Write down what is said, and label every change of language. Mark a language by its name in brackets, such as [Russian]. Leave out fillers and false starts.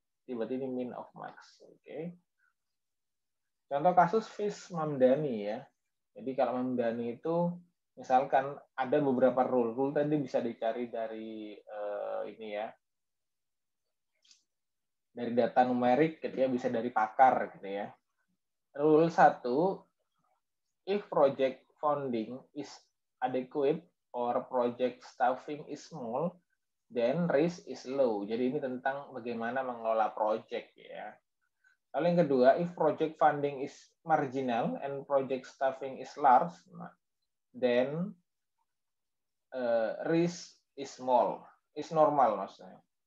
[Indonesian] Berarti ini min of max. Oke. Contoh kasus Fish Mamdani ya. Jadi kalau Mamdani itu misalkan ada beberapa rule. Rule tadi bisa dicari dari ini ya. Dari data numerik gitu ya, bisa dari pakar gitu ya. [English] Rule 1, if project funding is adequate or project staffing is small, then risk is low. [Indonesian] Jadi ini tentang bagaimana mengelola project ya. Lalu yang kedua, [English] if project funding is marginal and project staffing is large, then risk is small, is normal maksudnya.